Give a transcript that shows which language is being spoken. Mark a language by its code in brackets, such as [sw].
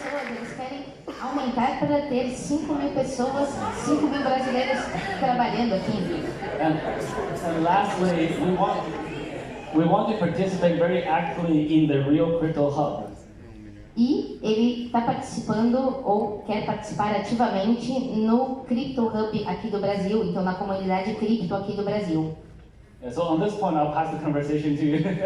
[pt] Eles querem aumentar para ter 5.000 pessoas, 5.000 brasileiros trabalhando aqui. [en] And lastly, we want to participate very actively in the Rio Crypto Hub. [pt] E ele está participando ou quer participar ativamente no Crypto Hub aqui do Brasil, então na comunidade cripto aqui do Brasil. [en] So on this point, I'll pass the conversation to you.